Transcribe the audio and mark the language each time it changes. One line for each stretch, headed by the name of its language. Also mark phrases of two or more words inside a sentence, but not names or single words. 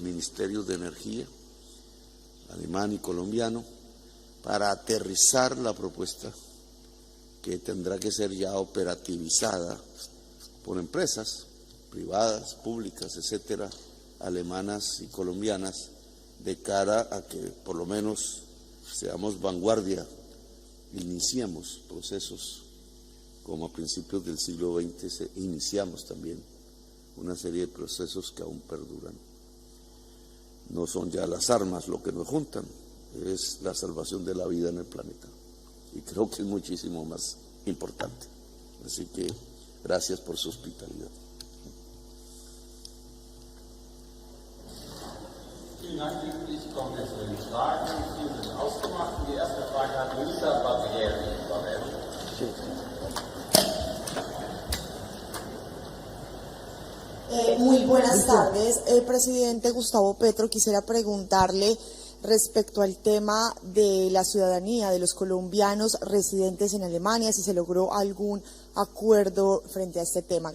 Spanish: ministerios de energía, alemán y colombiano, para aterrizar la propuesta que tendrá que ser ya operativizada por empresas privadas, públicas, etcétera, alemanas y colombianas, de cara a que por lo menos seamos vanguardia, iniciemos procesos como a principios del siglo XX iniciamos también una serie de procesos que aún perduran. No son ya las armas lo que nos juntan, es la salvación de la vida en el planeta. Y creo que es muchísimo más importante. Así que gracias por su hospitalidad.
German: Vielen Dank. Ich komme jetzt zu den Fragen. Die sind ausgemacht. Die erste Frage hat Luisa Barbieri.
Spanish: Muy buenas tardes, presidente Gustavo Petro. Quisiera preguntarle respecto al tema de la ciudadanía de los colombianos residentes en Alemania, si se logró algún acuerdo frente a este tema.